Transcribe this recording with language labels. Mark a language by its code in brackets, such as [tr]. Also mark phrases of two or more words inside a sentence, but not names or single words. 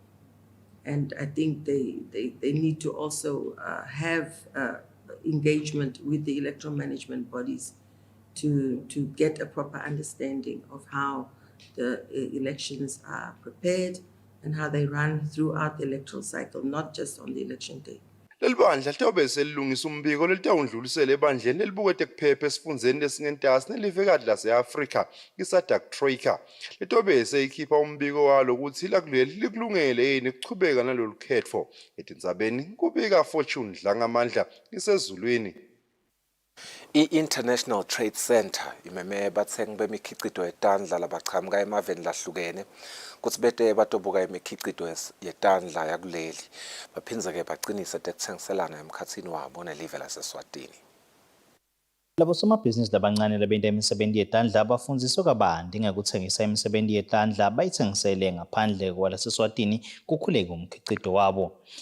[en] And I think they need to also have engagement with the electoral management bodies to get a proper understanding of how the elections are prepared and how they run throughout the electoral cycle, not just on the election day. [ss] Leli bandla litobe selilungisa umbiko lelitawundlulisela ebandleni elibukete kuphepha esifundzeni lesingentasi nelivekati lase-Afrika iSADC Tracker. Litobe seyikhipha umbiko walo ukuthi lakuleli likulungele yini ukuchubeka nalolu khetfo. Etindzabeni kubika Fortune Dlangamandla isezulwini. I-International Trade Center imeme bathengi bemikhiqido yetandla labaqhamuka emaveni lahlukene kuthi bete batobuka imikhiqido yetandla yakuleli baphindze-ke baqinise tekuthengiselana emkhathini wabo nelive laseSwatini. Labo somabhizinisi labancane labenta imisebenzi yetandla bafundziswe kabanti ngekuthengisa imisebenzi yetandla bayithengisele ngaphandle kwalaseSwatini kukhuleke umkhiqido wabo.